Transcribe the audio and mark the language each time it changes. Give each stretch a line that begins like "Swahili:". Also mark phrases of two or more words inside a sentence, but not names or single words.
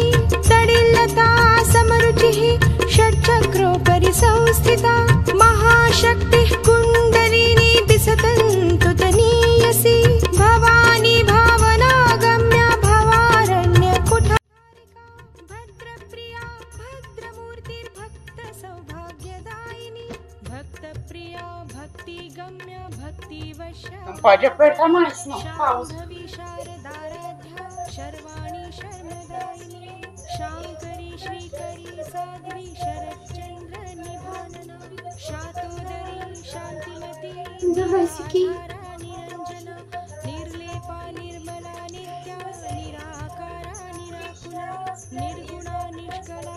Sanskrit: तडिल्लता समरुचिः षट्चक्रोपरि संस्थिता महाशक्तिः कुण्डलिनी विसतन्तु तनीयसी भवानी भावनागम्या भवारण्यकुठारिका भद्रप्रिया भद्रमूर्तिर्भक्तसौभाग्यदायिनी भक्तप्रिया भक्तिगम्या भक्तिवश्या
Portuguese: Não pode apertar mais, não. Pausa.
Sanskrit: शाम्भवी शारदाराध्या शर्वाणी शर्मदायिनी शाङ्करी श्रीकरी साध्वी शरच्चन्द्र निभानना शातोदरी शान्तिमती निरञ्जना निर्लेपा निर्मला नित्या निराकारा निराकुला निर्गुणा निष्कला